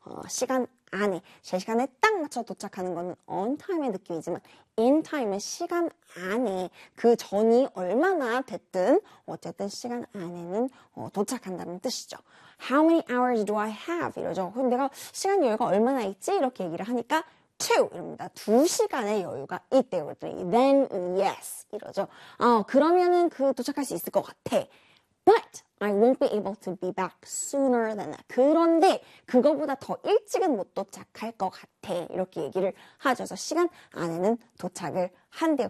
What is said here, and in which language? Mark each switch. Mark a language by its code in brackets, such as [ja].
[ko] 시간 안에, 제 시간에 딱 맞춰 도착하는 건 on time의 느낌이지만 in time은 시간 안에 그 전이 얼마나 됐든 어쨌든 시간 안에는 도착한다는 뜻이죠. [en] How many hours do I have? 이러죠. [ko] 그럼 내가 시간 여유가 얼마나 있지? 이렇게 얘기를 하니까 two 이럽니다. 두 시간의 여유가 있대요. 그랬더니 then yes 이러죠. 그러면은 그 도착할 수 있을 것 같아. [en] But I won't be able to be back sooner than that. [ko] 그런데 그거보다 더 일찍은 못 도착할 것 같아. 이렇게 얘기를 하죠. 그래서 시간 안에는 도착을 한대요.